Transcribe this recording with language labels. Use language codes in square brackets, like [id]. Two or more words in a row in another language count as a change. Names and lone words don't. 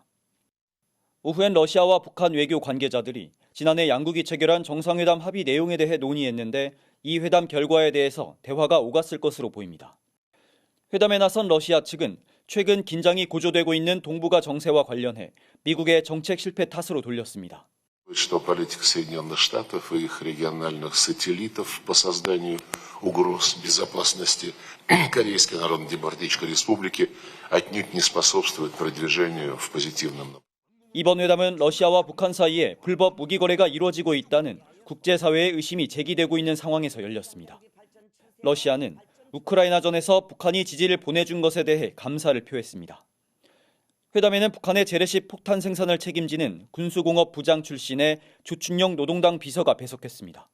[ko] 오후엔 러시아와 북한 외교 관계자들이 지난해 양국이 체결한 정상회담 합의 내용에 대해 논의했는데 이 회담 결과에 대해서 대화가 오갔을 것으로 보입니다. 회담에 나선 러시아 측은 최근 긴장이 고조되고 있는 동북아 정세와 관련해 미국의 정책 실패 탓으로 돌렸습니다. [ru] Что политика Соединенных Штатов и их региональных сателлитов по созданию угроз безопасности Корейской Народно-Демократической Республики отнюдь не способствует продвижению в позитивном направлении. [ko] 이번 회담은 러시아와 북한 사이에 불법 무기 거래가 이루어지고 있다는 국제사회의 의심이 제기되고 있는 상황에서 열렸습니다. 러시아는 우크라이나전에서 북한이 지지를 보내준 것에 대해 감사를 표했습니다. 회담에는 북한의 재래식 폭탄 생산을 책임지는 군수공업 부장 출신의 조충용 노동당 비서가 배석했습니다.